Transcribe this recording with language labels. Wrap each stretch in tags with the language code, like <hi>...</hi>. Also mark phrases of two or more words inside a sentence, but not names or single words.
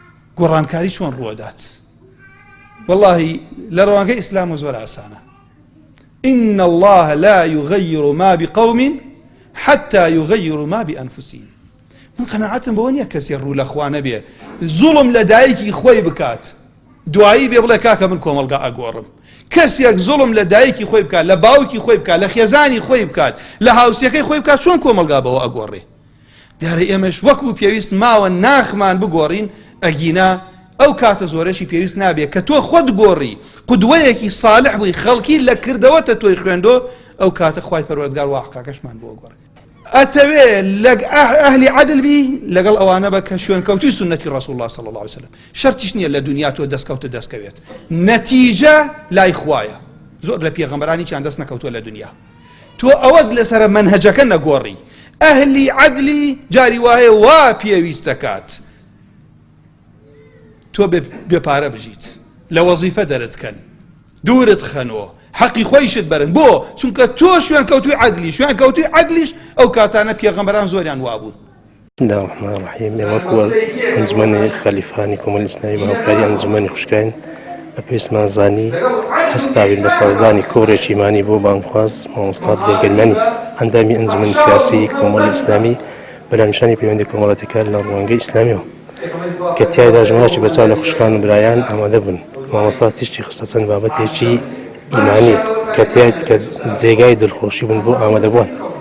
<ckb>گۆڕانکاری چۆن ڕوەدات والله لە ڕەوانگەی ئیسلام زۆر ئاسانە</ckb> <ar>إن الله لا يغير ما بقوم حتى يغيروا ما بأنفسهم</ar> <ckb>من قناعتم بەوە نییە کەسێ ڕوو لە خوا نەبێ زوڵم لە دایکی خۆی بکات دوایی بێ بڵێ کاکە من کۆمەڵگا ئەگۆڕم کەسێک زوڵم لە دایکی خۆی بکات لە باوکی خۆی بکات لە خێزانی خۆی بکات لە هاوسەکەی خۆی بکات چۆن کۆمەڵگا بەوە ئەگۆڕێ دیارە ئێمەش وەکو پێویست ماوە ناخمان بگۆڕین ئەگینا ئەو کاتە زۆرەشی پێویست نابێت کە تۆ خۆت گۆڕی قودوەیەکی صالح بووی خەڵکی لە کردەوەتە تۆی خوێندۆ ئەو کاتە خوای پەروەردگار واقعەکەشمان بۆ گۆڕێ ئەتەوێ لە ئەهلی عەدل بی لەگەڵ ئەوانە بە کە شوێنکەوتوی سنەتی ڕەسوڵ الله</ckb> <ar>صلی الله عليه وسلم</ar> <ckb>شەرتیش نییە لە دنیا تۆ دەستکەوێت نەتیجە لای خوایە زۆر لە پێغەمبەرانی چیان دەست نەکەوتووە لە دنیا تۆ ئەوەت لەسەر مەنهەجەکە نەگۆڕی ئەهلی عەدلی جاری وایە وا پێویست دەکات تۆ بێپارە بژیت لە وەزیفە دەرتکەن دوورت خەنەوە حەقی خۆیشت بەرن بۆ چونکە تۆ شوێنکەوتوی عەدلی شوێنکەوتوی عەدلیش ئەو کاتانە پێغەمبەران زۆریان وابوون.</ckb> <ar>بسم الله الرحمن الرحیم</ar> <ckb>وەکو ئەنجومەنی خەلیفانی کۆمەڵی ئیسلامی بە هاوکاری ئەنجومەنی خوشکین بە پێویستمان زانی هەستاوین بە سازدانی کۆڕێکی ئیمانی بۆ بانگخواز مامۆستا دڵێرگەلمەنی ئەندامی ئەنجومەنی سیاسی کۆمەڵی ئیسلامی بەرامنیشانی پەیوەندی کۆمەڵەتەکان لە ڕوانگەی ئیسلامیەوە کە تیایدا ژمارەی بەچاو لە خوشکان و برایان ئامادە بوون مامۆستا تیشتی خستە چەند بابەتێکی ئیمانی کە تیای کە جێگای دڵخۆشی بوون بۆ ئامادەبوون</ckb>